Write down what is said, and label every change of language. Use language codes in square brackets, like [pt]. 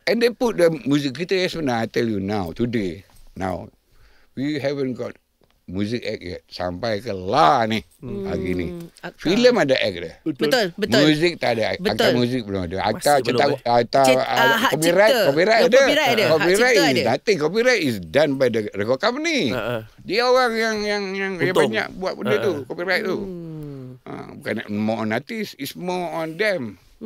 [en] And they put the music [ms] kita yang sebenar. [en] I tell you now, today, we haven't got music act yet. [ms] Sampai ke ni hari ni. Filem ada act dia. Betul. Muzik tak ada. Akta muzik belum ada. Akta copyright ada. [en] Copyright is nothing. Copyright is done by the record company. [ms] Dia orang yang banyak buat benda tu. Copyright tu. Bukan [en] more on artist, it's more on them.